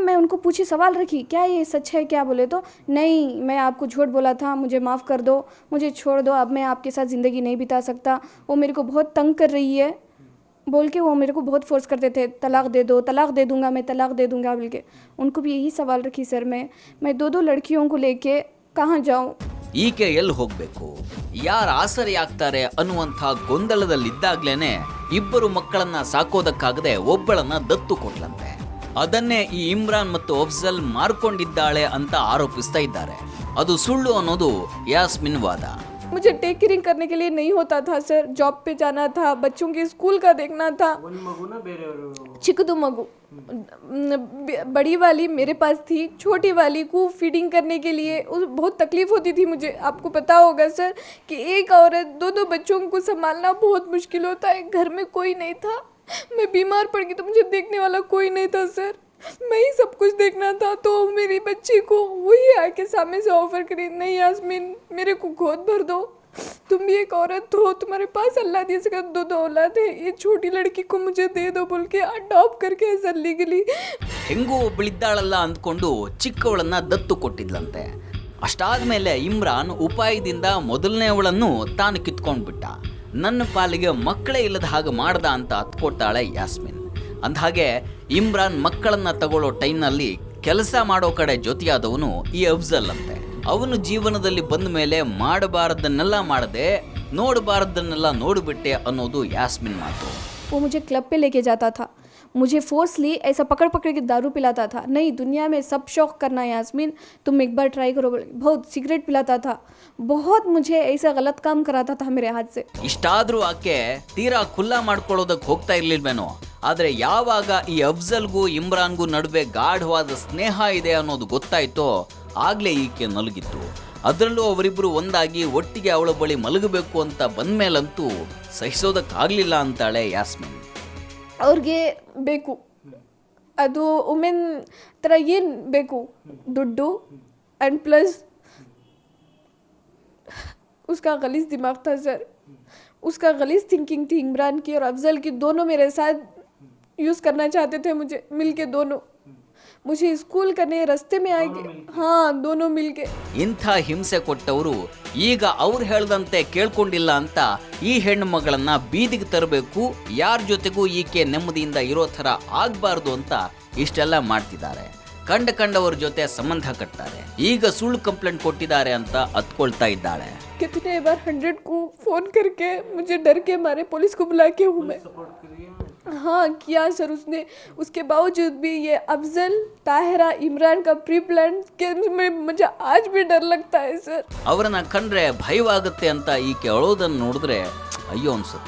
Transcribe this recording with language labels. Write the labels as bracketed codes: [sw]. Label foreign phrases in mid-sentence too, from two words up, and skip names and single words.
[hi] मैं उनको पूछी, सवाल रखी, क्या ये सच है क्या? बोले तो नहीं, मैं आपको झूठ बोला था, मुझे माफ़ कर दो, मुझे छोड़ दो, अब मैं आपके साथ ज़िंदगी नहीं बिता सकता, वो मेरे को बहुत तंग कर रही है बोल के। वो मेरे को बहुत फोर्स करते थे, तलाक दे दो, तलाक दे दूँगा, मैं तलाक दे दूँगा बोल के। उनको भी यही सवाल रखी, सर मैं 2 लड़कियों को लेके कहाँ जाऊँ, [kn] ಈಕೆ ಎಲ್ಲಿ ಹೋಗ್ಬೇಕು, ಯಾರು ಆಸರೆ ಆಗ್ತಾರೆ ಅನ್ನುವಂಥ ಗೊಂದಲದಲ್ಲಿದ್ದಾಗ್ಲೇನೆ ಇಬ್ಬರು ಮಕ್ಕಳನ್ನ ಸಾಕೋದಕ್ಕಾಗದೆ ಒಬ್ಬಳನ್ನ ದತ್ತು ಕೊಟ್ಲಂತೆ. ಅದನ್ನೇ ಈ ಇಮ್ರಾನ್ ಮತ್ತು ಅಫ್ಜಲ್ ಮಾರ್ಕೊಂಡಿದ್ದಾಳೆ ಅಂತ ಆರೋಪಿಸ್ತಾ ಇದ್ದಾರೆ. ಅದು ಸುಳ್ಳು ಅನ್ನೋದು ಯಾಸ್ಮಿನ್ ವಾದ. [hi] मुझे [en] take caring [hi] करने के लिए नहीं होता था सर, जॉब पे जाना था, बच्चों के स्कूल का देखना था। [kn] ಚಿಕ್ಕದು ಮಗು [hi] बड़ी वाली मेरे पास थी, छोटी वाली को फीडिंग करने के लिए बहुत तकलीफ़ होती थी मुझे। आपको पता होगा सर कि एक औरत 2 बच्चों को संभालना बहुत मुश्किल होता है, घर में कोई नहीं था, मैं बीमार पड़ गई तो मुझे देखने वाला कोई नहीं था सर, मैं ही सब कुछ देखना था। तो मेरी बच्ची को वही आके सामने से ऑफर करी, नहीं यास्मीन मेरे को गोद भर दो, तुम भी एक औरत हो, तुम्हारे पास अल्लाह दिए से 2 औलाद है, ये छोटी लड़की को मुझे दे दो बोल के अडॉप्ट करके ऐसा लीगली। [kn] ಹೆಂಗೂ ಒಬ್ಬಳಿದ್ದಾಳಲ್ಲ ಅಂದ್ಕೊಂಡು ಚಿಕ್ಕವಳನ್ನ ದತ್ತು ಕೊಟ್ಟಿದ್ಲಂತೆ. ಅಷ್ಟಾದ್ಮೇಲೆ ಇಮ್ರಾನ್ ಉಪಾಯದಿಂದ ಮೊದಲನೇವಳನ್ನು ತಾನು ಕಿತ್ಕೊಂಡ್ಬಿಟ್ಟ. ನನ್ನ ಪಾಲಿಗೆ ಮಕ್ಕಳೇ ಇಲ್ಲದ ಹಾಗೆ ಮಾಡ್ದ ಅಂತ ಹತ್ಕೊಡ್ತಾಳೆ ಯಾಸ್ಮಿನ್. ಅಂದಹಾಗೆ ಇಮ್ರಾನ್ ಮಕ್ಕಳನ್ನ ತಗೊಳ್ಳೋ ಟೈಮ್ನಲ್ಲಿ ಕೆಲಸ ಮಾಡೋ ಕಡೆ ಜೊತೆಯಾದವನು ಈ ಅಫ್ಜಲ್ ಅಂತೆ. ಅವನು ಜೀವನದಲ್ಲಿ ಬಂದ ಮೇಲೆ ಮಾಡಬಾರದನ್ನೆಲ್ಲ ಮಾಡದೆ, ನೋಡಬಾರದನ್ನೆಲ್ಲ ನೋಡಿಬಿಟ್ಟೆ ಅನ್ನೋದು ಯಾಸ್ಮಿನ್ ಮಾತು. [hi] वो मुझे क्लब पे लेके जाता था, मुझे फोर्सली ऐसा पकड़ के दारू पिलाता था। नहीं, दुनिया में सब शौक करना यास्मीन, तुम एक बार ट्राई करो, बहुत सिगरेट पिलाता था, बहुत मुझे ऐसा गलत काम कराता था मेरे हाथ से। [kn] ಇಷ್ಟಾದ್ರೂ ಆಕೆ ತೀರಾ ಖುಲ್ಲಾ ಮಾಡ್ಕೊಳ್ಳೋದಕ್ಕೆ ಹೋಗ್ತಾ ಇರ್ಲಿಲ್ವೇನೋ. ಆದರೆ ಯಾವಾಗ ಈ ಅಫ್ಜಲ್ಗೂ ಇಮ್ರಾನ್ಗೂ ನಡುವೆ ಗಾಢವಾದ ಸ್ನೇಹ ಇದೆ ಅನ್ನೋದು ಗೊತ್ತಾಯ್ತೋ ಆಗ್ಲೇ ಈಕೆ ನಲುಗಿತ್ತು. ಅದರಲ್ಲೂ ಅವರಿಬ್ಬರು ಒಂದಾಗಿ ಒಟ್ಟಿಗೆ ಅವಳ ಬಳಿ ಮಲಗಬೇಕು ಅಂತ ಬಂದ್ಮೇಲಂತೂ ಸಹಿಸೋದಕ್ಕಾಗಲಿಲ್ಲ ಅಂತಾಳೆ ಯಾಸ್ಮಿನ್. ಅವ್ರಿಗೆ ಬೇಕು, ಅದು ವುಮೆನ್ ಥರ ಏನು ಬೇಕು, ದುಡ್ಡು [en] and plus [hi] उसका गलीज दिमाग था सर, उसका गलीज थिंकिंग थी इमरान की और अफजल की, दोनों मेरे साथ यूज़ करना चाहते थे मुझे मिलके दोनों। मुझे स्कूल करने रास्ते में आएंगे, हाँ दोनों मिलके। [kn] ಇಂಥ ಹಿಂಸೆ ಕೊಟ್ಟವರು ಈಗ ಅವ್ರು ಹೇಳ್ದಂತೆ ಕೇಳ್ಕೊಂಡಿಲ್ಲ ಅಂತ ಈ ಹೆಣ್ಣು ಮಗಳನ್ನ ಬೀದಿಗೆ ತರಬೇಕು, ಯಾರ ಜೊತೆಗೂ ಈಕೆ ನೆಮ್ಮದಿಯಿಂದ ಇರೋ ಥರ ಆಗಬಾರ್ದು ಅಂತ ಇಷ್ಟೆಲ್ಲ ಮಾಡ್ತಿದ್ದಾರೆ. ಕಂಡವರ ಜೊತೆ ಸಂಬಂಧ ಕಟ್ತಾರೆ. ಈಗ ಸುಳ್ಳು ಕಂಪ್ಲೇಂಟ್ ಕೊಟ್ಟಿದ್ದಾರೆ ಅಂತ ಅತ್ಕೊಳ್ತಾ ಇದ್ದಾಳೆ. [hi] कितने बार 100 को फ़ोन करके मुझे डर के मारे पुलिस को बुला के हूँ मैं। हाँ किया सर उसने, उसके बावजूद भी ये अफजल, ताहिरा, इमरान का [en] pre plan [hi] के मुझे आज भी डर लगता है सर। [kn] ಅವರನ್ನ ಕಂಡ್ರೆ ಭಯವಾಗುತ್ತೆ ಅಂತ ಈಕೆ ಅಳೋದನ್ನು ನೋಡಿದ್ರೆ ಅಯ್ಯೋ ಅನ್ಸುತ್ತೆ.